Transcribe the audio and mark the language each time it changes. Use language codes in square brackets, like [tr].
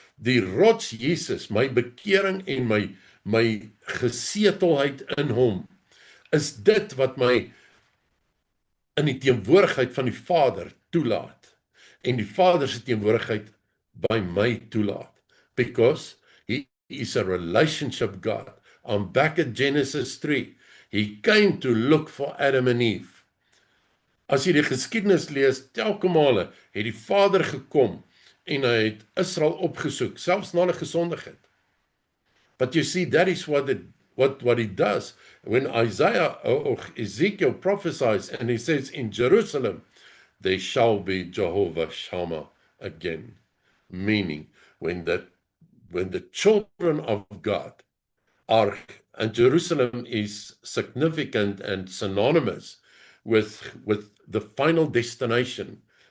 [af] Die rots Jesus, my bekering en my gesetelheid in hom, is dit wat my in die teenwoordigheid van die Vader toelaat, en die Vader se teenwoordigheid by my toelaat, [en] because he is a relationship God. I'm back at Genesis 3. He came to look for Adam and Eve. [af] As jy die geskiedenis lees, telke male het die Vader gekom en hy het Israel opgesoek, selfs na hulle gesondigheid. [en] But you see, that is what he does. When Isaiah or Ezekiel prophesies and he says, in Jerusalem, there shall be Jehovah Shammah again. Meaning, when the children of God are, and Jerusalem is significant and synonymous with the final destination.